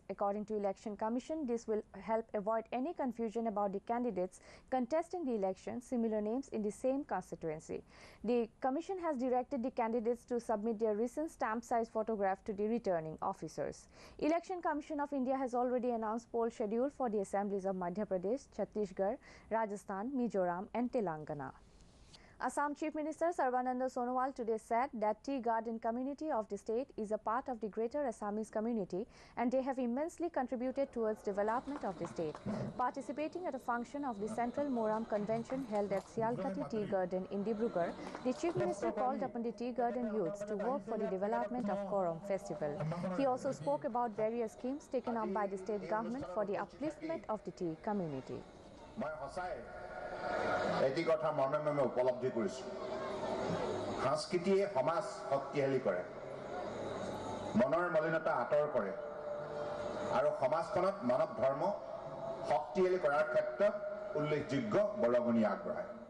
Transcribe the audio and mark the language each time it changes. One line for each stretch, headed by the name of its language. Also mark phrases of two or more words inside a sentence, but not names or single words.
English: According to Election Commission, this will help avoid any confusion about the candidates contesting the election, similar names in the same constituency. The Commission has directed the candidates to submit their recent stamp-size photograph to the returning officers. Election Commission of India has already announced poll schedule for the assemblies of Madhya Pradesh, Chhattisgarh, Rajasthan, Mizoram and Telangana. Assam Chief Minister Sarbananda Sonowal today said that tea garden community of the state is a part of the greater Assamese community and they have immensely contributed towards development of the state. Participating at a function of the Central Moram Convention held at Sialkati Tea Garden in Dibrugarh, the Chief Minister called upon the tea garden youths to work for the development of Korom festival. He also spoke about various schemes taken up by the state government for the upliftment of the tea community.
Assamese: এটি কথা মনে মনে উপলব্ধি কৰিছো সংস্কৃতিয়ে সমাজ শক্তিশালী কৰে মনৰ মলিনতা আঁতৰ কৰে আৰু সমাজখনত মানৱ ধৰ্ম শক্তিশালী কৰাৰ ক্ষেত্ৰত উল্লেখযোগ্য বৰঙণি আগবঢ়ায়